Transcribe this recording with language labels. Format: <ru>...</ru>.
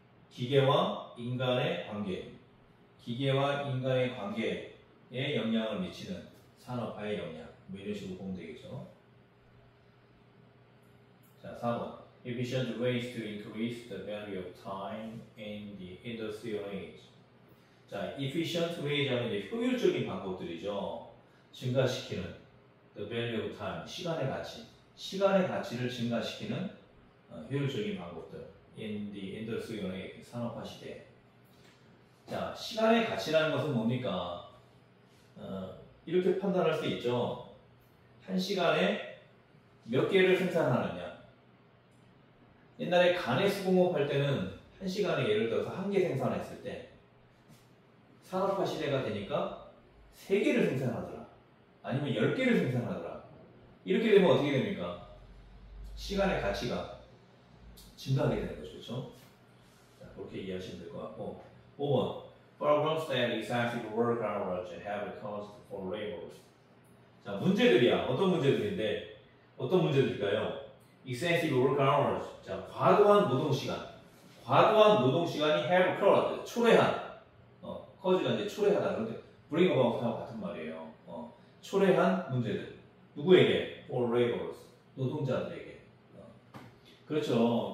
<ko>기계와 인간의 관계. 기계와 인간의 관계에 영향을 미치는 산업화의 영향. 뭐 이런 식으로 보면 되겠죠.</ko> <en>자, 4번. Efficient ways to increase the value of time in the industrial age.</en> <ko>자, efficient ways 하면 이제 효율적인 방법들이죠. 증가시키는</ko> <en>the value of time,</en> <ko>시간의 가치. 시간의 가치를 증가시키는 효율적인 방법들.</ko> <en>in the industrial age,</en> <ko>산업화 시대. 자, 시간의 가치라는 것은 뭡니까? 이렇게 판단할 수 있죠. 한 시간에 몇 개를 생산하느냐. 옛날에 간의 수공업 할 때는 한 시간에 예를 들어서 한 개 생산했을 때 산업화 시대가 되니까 3개를 생산하더라. 아니면 10개를 생산하더라. 이렇게 되면 어떻게 됩니까? 시간의 가치가 증가하게 되는 거죠. 그렇죠? 자, 그렇게 이해하시면 될 것 같고 5번</ko> <en>Problems that excessive work hours have caused for laborers.</en> <ko>자, 문제들이야. 어떤 문제들인데 어떤 문제들일까요?</ko> <en>Excessive work hours.</en> <ko>자, 과도한 노동 시간. 과도한 노동 시간이</ko> <en>have caused.</en> <ko>초래한. cause가 이제 초래하다. 그런데 bring about하고 같은 말이에요. 초래한 문제들. 누구에게?</ko> <en>For laborers.</en> <ko>노동자들에게. 그렇죠.</ko>